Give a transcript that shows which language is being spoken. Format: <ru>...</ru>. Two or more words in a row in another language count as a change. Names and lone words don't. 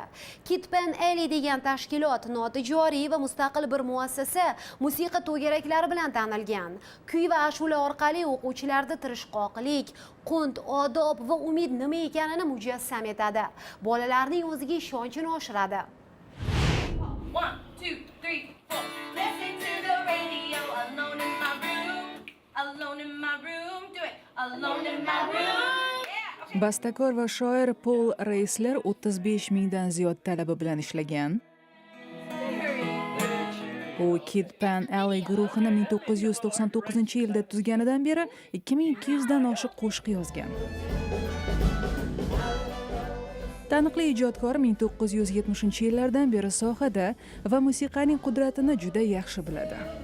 <uz>Kid Pen Alley degan tashkilot notijoriy va mustaqil bir muassasa musiqa to'garaklari bilan tanilgan. Kuy va ashula orqali o'quvchilarda tirishqoqlik, qunt, odob va umid nima ekanini mujassam etadi. Bolalarning o'ziga ishonchini oshiradi. 1, 2, 3, 4.</uz> <en>Listen to the radio, alone in my room, alone in my room, do it, alone in my room. Yeah.</en> <uz>Bastakor va shoir Paul Reisler 35 mingdan ziyod talaba bilan ishlagan. U Kid Pen Alley guruhini 1999-yilda tuzganidan beri 2200 dan oshiq qo'shiq yozgan. Taniqli ijodkor 1970-yillardan beri sohada va musiqaning qudratini juda yaxshi biladi.</uz>